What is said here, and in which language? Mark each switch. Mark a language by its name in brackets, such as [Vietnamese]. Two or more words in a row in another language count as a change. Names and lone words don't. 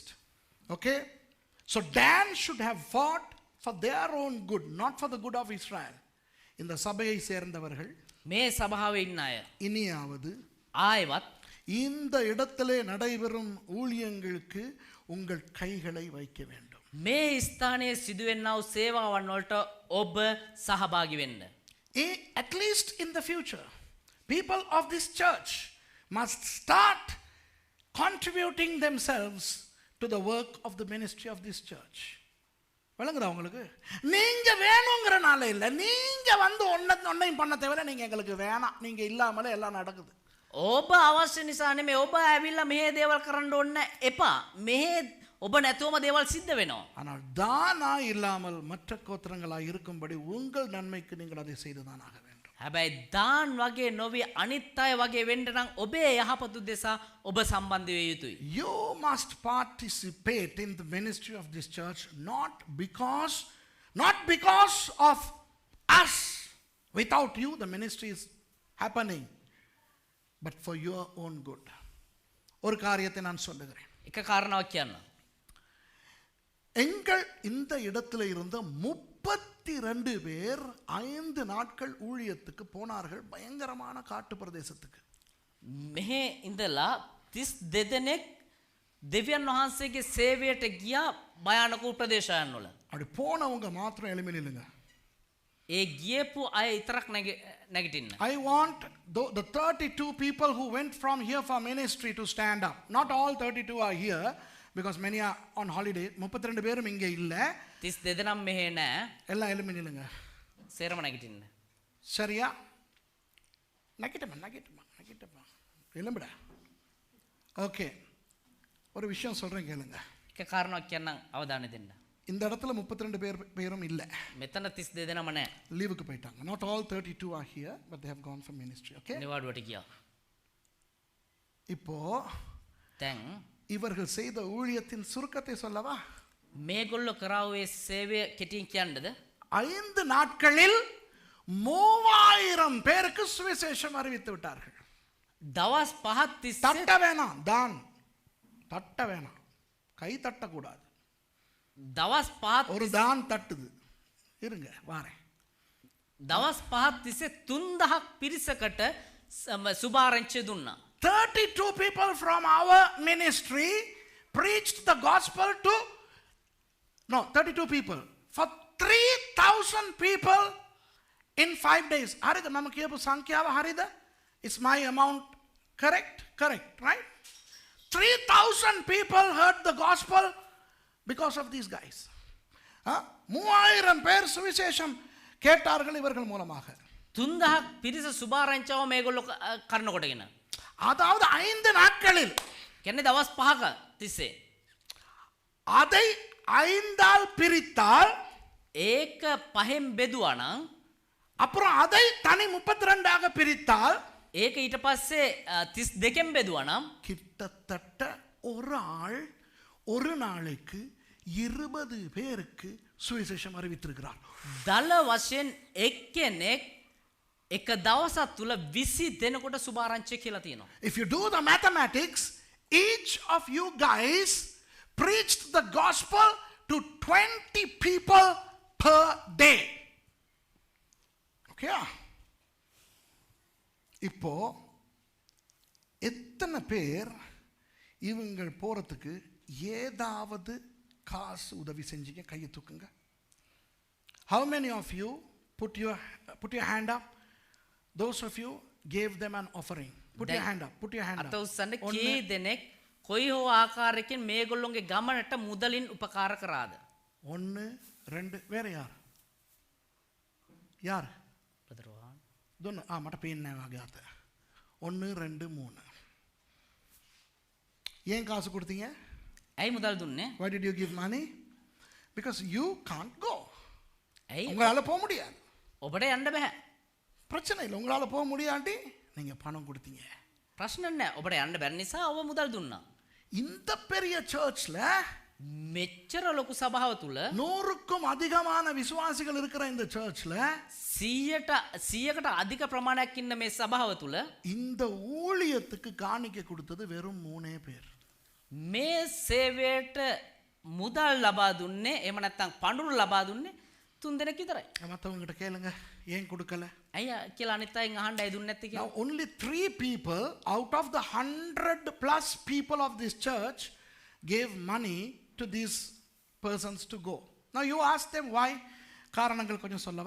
[English] Okay? So Dan should have fought for their own good, not for the good of Israel. [Tamil] இந்த சபையை சேர்ந்தவர்கள் [Sinhala] මේ සභාවේ ඉන්න අය [Tamil] இனியாவது [Sinhala] ආයවත් [Tamil] இந்த இடத்திலே நடைபெறும் ஊழியங்களுக்கு உங்கள் கைகளை வைக்க வேண்டும். [Sinhala] මේ ස්ථානයේ සිදුවෙන්නා වූ සේවාවන් වලට ඔබ සහභාගී වෙන්න. [English] At least in the future, people of this church must start contributing themselves to the work of the ministry of this church. [Tamil] விளங்குதா உங்களுக்கு? நீங்க வேணுங்கிறனால இல்ல, நீங்க வந்து ஒன்னையும் பண்ண தேவையில்ல, நீங்க எங்களுக்கு வேணாம், நீங்க இல்லாமலே எல்லாம் நடக்குது. [Sinhala] ඔබ අවශ්‍ය නිසා නෙමෙයි, ඔබ ඇවිල්ලා මෙහෙ දේවල් කරන්න ඕනේ එපා. මෙහෙ ඔබ නැතුවම දේවල් සිද්ධ වෙනවා. [Tamil] ஆனால் தானா இல்லாமல் மற்ற கோத்திரங்களா இருக்கும்படி உங்கள் நன்மைக்கு நீங்கள் அதை செய்துதான் ஆக வேண்டும். [Sinhala] හැබැයි දාන් වගේ නොවි අනිත් අය වගේ වෙන්න නම් ඔබේ යහපත උදෙසා ඔබ සම්බන්ධ විය යුතුයි. [English] You must participate in the ministry of this church not because of us. Without you the ministry is happening, but for your own good. [Tamil] ஒரு காரியத்தை நான் சொல்லுகிறேன். [Sinhala] එක කාරණාවක් කියන්න. [Tamil] எங்கள் இந்த இடத்துல இருந்த 32 பேர் 5 நாட்கள் ஊழியத்துக்கு போனார்கள் பயங்கரமான காட்டு பிரதேசத்துக்கு. [Sinhala] මෙහෙ ඉඳලා 32 දෙනෙක් දෙවියන් වහන්සේගේ සේවයට ගියා භයානක ප්‍රදේශයන් වල. [Tamil] அப்படி போனவங்க மாத்திரம் எழும்பி நில்லுங்க. [Sinhala] ඒ ගියපු අය විතරක් නැගිටින්න. [English] I want the 32 people who went from here for ministry to stand up. Not all 32 are here because many are on holiday. [Tamil] 32 பேரும் இங்கே இல்ல. [Sinhala] 32 දෙනාම මෙහෙ නැහැ. [Tamil] எல்லாம் எழும்பி நில்லுங்க. [Sinhala] සේරම නැගිටින්න. [Tamil] சரியா? நக்கிட்டமா. எழும்புடா. ஓகே. ஒரு விஷயம் சொல்றேன் கேளுங்க. [Sinhala] එක කාරණාවක් කියන්නම් අවධානය දෙන්න. [Tamil] இந்த இடத்துல 32 பேரும் இல்ல. [Sinhala] මෙතන 32 දෙනාම නැහැ. [Tamil] லீவுக்கு போயிட்டாங்க. [English] Not all 32 are here, but they have gone for ministry. Okay? [Sinhala] නිවාඩුවට ගියා. [Tamil] இப்போ [Sinhala] දැන් [Tamil] இவர்கள் செய்த ஊழியத்தின் சுருக்கத்தை சொல்லவா? [Sinhala] මේගොල්ලෝ කරාවේ සේවය කෙටියෙන් කියන්නද? [Tamil] 5 நாட்களில் 3000 பேருக்கு சுவிசேஷம் அறிவித்து விட்டார்கள். [Sinhala] දවස් 5ක් තිස්සේ [Tamil] தட்ட வேணாம், தான் தட்ட வேணாம், கை தட்டக்கூடாது. [Sinhala] දවස් 5ක් [Tamil] ஒரு தான் தட்டுது. இருங்க வாரேன். [Sinhala] දවස් 5ක් තිස්සේ 3000ක් පිරිසකට සුභාරංචිය දුන්නා. [English] 32 people from our ministry preached the gospel to 32 people for 3000 people in 5 days. [Sinhala] හරිද මම කියපු සංඛ්‍යාව හරිද? [English] Is my amount correct? Correct, right? 3000 people heard the gospel because of these guys. [Tamil] 3000 பேர் சுவிசேஷம் கேட்டார்கள் இவர்கள் மூலமாக. [Sinhala] 3000ක් පිරිස සුභාරංචියව මේගොල්ලෝ කරන කොටගෙන. [Tamil] அதாவது 5 நாட்களில் [Sinhala] කියන්නේ දවස් 5ක තිස්සේ. [Tamil] அதை 5ஆல் பிரித்தால் [Sinhala] ඒක පහෙන් බෙදුවා නම් [Tamil] அப்புறம் அதை தனி 32 ஆக பிரித்தால் [Sinhala] ඒක ඊට පස්සේ 32න් බෙදුවා නම් [Tamil] கிட்டத்தட்ட ஒரு ஆள் ஒரு நாளைக்கு 20 பேருக்கு சுவிசேஷம் அறிவித்திருக்கிறார். [Sinhala] දල වශයෙන් එක්කෙනෙක් එක දවසක් තුල 20 දෙනෙකුට සුභාරංචිය කියලා තියෙනවා. [English] If you do the mathematics, each of you guys preached the gospel to 20 people per day. Okay? [Tamil] இப்போ எத்தனை பேர் இவங்கள் போறதுக்கு ஏதாவது காசு உதவி செஞ்சீங்க? கையை தூக்குங்க. [English] How many of you put your hand up? Those of you gave them an offering. Put your hand up. Put your hand up. [Sinhala] අත උස්සන්න කී දෙනෙක් කොයි හෝ ආකාරයකින් මේගොල්ලොන්ගේ ගමනට මුදලින් උපකාර කරාද? [Tamil] 1 2 வேற யார்? யார் [English] Brother Rohan. [Sinhala] දුන්න මට පේන්නේ නැහැ වගේ අත 1 2 3 [Tamil] ஏன் காசு கொடுத்தீங்க [Sinhala] ඇයි මුදල් දුන්නේ? [English] why did you give money because you can't go [Sinhala] ඇයි [Tamil] உங்களால போக முடியாது [Sinhala] ඔබට යන්න බෑ. [Tamil] பிரச்சனை இல்லை உங்களால போக முடியாட்டி நீங்க பணம் கொடுத்தீங்க [Sinhala] ප්‍රශ්න නැහැ. ඔබට යන්න බැරි නිසා ඔබ මුදල් දුන්නා. [Tamil] இந்த பெரிய சர்ச்ல [Sinhala] මෙච්චර ලොකු සභාව තුල [Tamil] 100க்கும் அதிகமான விசுவாசிகள் இருக்கிற இந்த சர்ச்ல [Sinhala] 100කට අධික ප්‍රමාණයක් ඉන්න මේ සභාව තුල [Tamil] இந்த ஊழியத்துக்கு காணிக்கை கொடுத்தது வெறும் 3 பேர் [Sinhala] මේ සේවයට මුදල් ලබා දුන්නේ එහෙම නැත්නම් පඳුරු ලබා දුන්නේ 3 දෙනෙක් විතරයි. [Tamil] மற்றவங்க கிட்ட கேளுங்க ஏன் கொடுக்கல [Sinhala] අයියා කියලා අනිත් අයන් අහන්න ඇයි දුන්නේ නැත්තේ [English] now [Sinhala] කියලා. [English] only 3 people out of the 100 plus people of this church gave money to these persons to go now you ask them why [Tamil] காரணங்கள் கொஞ்சம் சொல்லவா